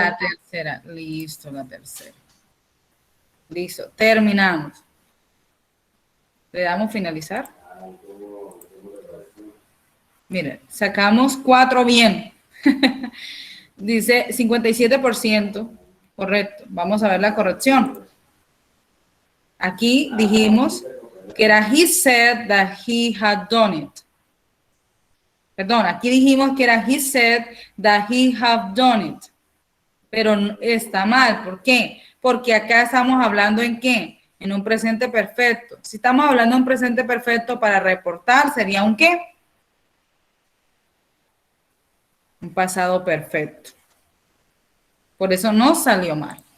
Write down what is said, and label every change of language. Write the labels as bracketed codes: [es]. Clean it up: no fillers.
[es] La tercera. Listo, la tercera. Listo, terminamos. Le damos finalizar. Miren, sacamos 4 bien. Dice 57%. Correcto. Vamos a ver la corrección. Aquí dijimos que era [en] he said that he had done it. [es] Perdón, aquí dijimos que era [en] he said that he had done it. [es] Pero está mal. ¿Por qué? Porque acá estamos hablando en qué? En un presente perfecto. Si estamos hablando de un presente perfecto para reportar, ¿sería un qué? Un pasado perfecto. Por eso no salió mal.